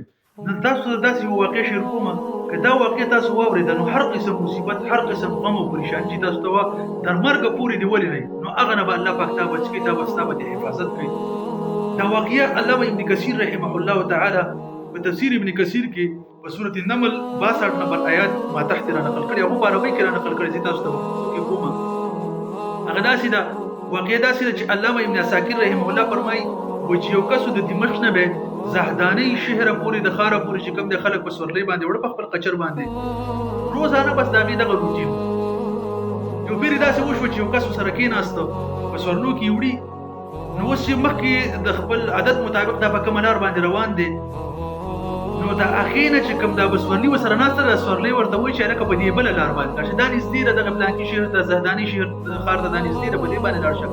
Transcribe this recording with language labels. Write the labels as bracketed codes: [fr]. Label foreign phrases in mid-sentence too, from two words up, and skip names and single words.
[ps] نن تاسو ته داسې یو واقع شیر کومه که دا واقع تاسو واورېده نو هر قسم مصیبت، هر قسم غم او پریشاني چې تاسو ته وه تر مرګه پورې دې ولې نو هغه نه به الله پاک تا بچ کړي، تا به ستا به دې حفاظت کوي. دا واقعه علامه ابن کثیر [ar] رحمه الله تعالی [ps] په تفسیر ابن کثیر کې په سورة النمل 62 نمبر آیات ما تحت را نقل کړی، هغه په عربۍ کې را نقل کړی چې تاسو ته کې کومه هغه داسې ده. واقعه داسې ده چې علامه ابن عساکر [ar] رحمه الله [ps] فرمایي و چې یو کس د دمشق نه به زهدانۍ شهر پورې د ښاره پورې چې کوم د خلک په سورلۍ باندې وړه په خپل قچر باندې روزانه بس د هغې دغه روټین یو بیرې داسې وشوه چې یو کس ورسره کېناسته په سورلو کې وړي نو اوس چې مخکې د خپل عادت مطابق دا په کومه لار باندې روان دی نو د هغې نه چې کوم دا به سورلي ورسره ناسته ده سورلۍ ورته وایي چې هلکه په دې بله لار باندې لاړ شه، دا نږدې ده دغه پلانکي شهر ته زهدانۍ شهر ښار ته دا نږدې ده، په دې باندې لاړ شه.